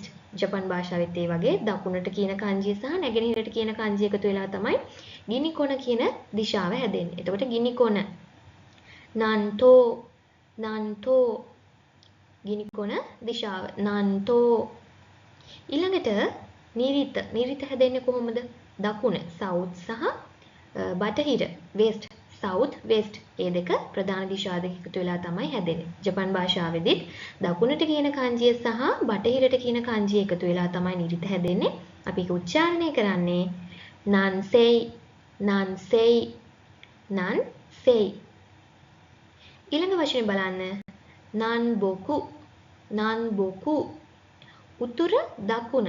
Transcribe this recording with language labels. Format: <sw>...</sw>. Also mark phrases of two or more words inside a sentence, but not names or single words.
<si>ජපන් භාෂාවෙත් ඒ වගේ දකුණට කියන kanjiය සහ නැගෙනහිරට කියන kanjiය එකතු වෙලා තමයි ගිනි කොන කියන දිශාව හැදෙන්නේ. එතකොට ගිනි කොන</si> <ja>南東 南東</ja> <si>ගිනි කොන දිශාව නන්තෝ. ඊළඟට නිරිත හැදෙන්නේ කොහොමද? දකුණ south සහ බටහිර</si> <en>west south west</en> <si>ඒ දෙක ප්‍රධාන දිශා දෙක එකතු වෙලා තමයි හැදෙන්නේ. ජපන් භාෂාවේදීත් දකුණට කියන kanjiය සහ බටහිරට කියන kanjiය එකතු වෙලා තමයි නිරිත හැදෙන්නේ. අපි ඒක උච්චාරණය කරන්නේ</si> <ja>南西 南西 南西.</ja> <si>ඊළඟ වචනේ බලන්න</si> <ja>南北 南北</ja> <si>උතුර දකුණ.</si>